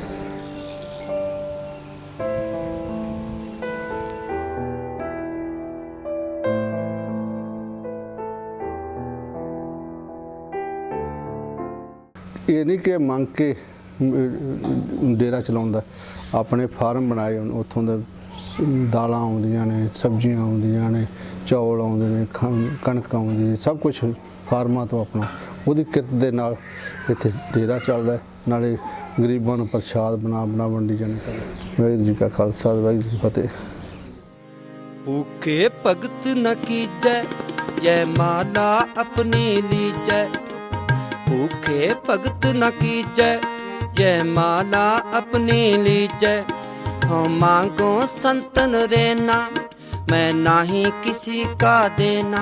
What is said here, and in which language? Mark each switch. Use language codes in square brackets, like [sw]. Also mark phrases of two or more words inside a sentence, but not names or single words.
[pa] ਇਹ ਨਹੀਂ ਕਿ ਮੰਗ ਕੇ ਡੇਰਾ ਚਲਾਉਂਦਾ, ਆਪਣੇ ਫਾਰਮ ਬਣਾਏ, ਉੱਥੋਂ ਦਾ ਦਾਲਾਂ ਆਉਂਦੀਆਂ ਨੇ, ਸਬਜ਼ੀਆਂ ਆਉਂਦੀਆਂ ਨੇ, सब्जियां आउंदियां ने, ਚੌਲ ਆਉਂਦੇ ਨੇ, ਕਣਕ ਆਉਂਦੀ ਹੈ, ਸਭ ਕੁਝ ਫਾਰਮਾਂ ਤੋਂ ਆਪਣਾ ਉਹਦੀ ਕਿਰਤ ਦੇ ਨਾਲ ਇੱਥੇ ਡੇਰਾ ਚੱਲਦਾ, ਨਾਲੇ ਗਰੀਬਾਂ ਨੂੰ ਪ੍ਰਸ਼ਾਦ ਬਣਾ ਵੰਡੀ ਜਾਂਦੀ। ਵਾਹਿਗੁਰੂ ਜੀ ਕਾ ਖਾਲਸਾ, ਵਾਹਿਗੁਰੂ ਜੀ ਕੀ ਫਤਿਹ। [hi] भूखे भगत न कीजै, यह माला अपनी लीजै। भूखे भगत न कीजै, यह माला अपनी लीजै। हम मांगो संतन रेना, मैं नाही किसी का देना।